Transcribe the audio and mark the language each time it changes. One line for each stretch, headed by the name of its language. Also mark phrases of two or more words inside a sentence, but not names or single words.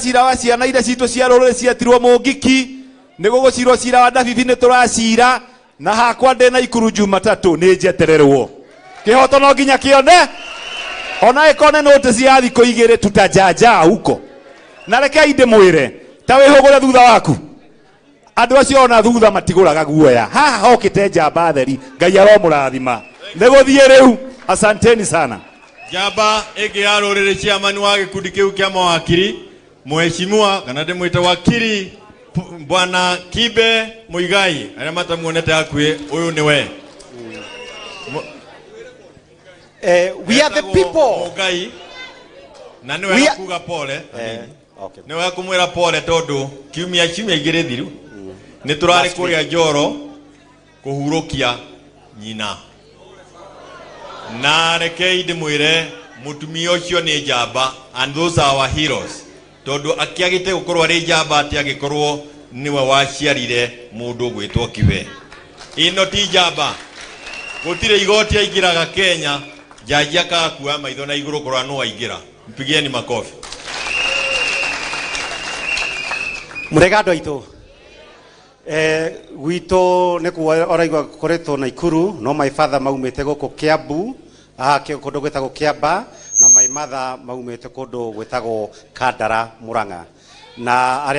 Kikuyu: cira wa ciana iria citũ cia rũrĩrĩ ciatirwo Mũngiki nĩ gũgũcirwo cira wa Ndabibi nĩ tũracira na hakwa ndĩna Ikuru Jumatatũ nĩ njetererwo kĩhoto no nginya kĩone ona ĩkone note cia thikũ igĩrĩ
Swahili: tutajanja huko
Kikuyu: na rekei ndĩmwĩre ta wĩhũgũre thutha waku andũ acio ona thutha matigũraga guoya haha hokĩte njamba theri Ngai aromũrathima nĩ gũthiĩ rĩu
Swahili: asanteni sana
Kikuyu: njamba ĩngĩ ya rũrĩrĩ chairman wa gĩkundi kĩu kĩa mawakiri mheshimiwa kana ndĩmwĩte wakiri Bwana Kibe Muigai arĩa matamuonete hakuhĩ ũyũ nĩ we
English: we are the people
Kikuyu: Muigai na nĩ we kuga pole nĩ we kumwĩra pole tondũ kiumia igĩrĩ thiru nĩ tũrarĩ kũrĩa Njoro kũhurũkia nyina na rekei ndĩmwĩre mũtumia ũcio nĩ njamba
English: and those are our heroes
Kikuyu: tondũ akĩagĩte gũkorwo arĩ njamba atĩ agĩkorwo niwe waciarire mũndũ gwĩtwo Kibe ĩno ti njamba gũtirĩ igoti aingĩraga Kenya jaji akakua maitho na igũrũ korwo no aingĩra
Swahili: mpigieni makofi
Kikuyu: mũrega andũ aitũ gwitũ nĩ kuo oraigua koretwo Naikuru no
English: my father
Kikuyu: maumĩte gũkũ Kiambu kũndũ gwĩtagwo Kiamba na
English: my mother
Kikuyu: maumĩte kũndũ gwĩtagwo Kandara Murang'a na arĩa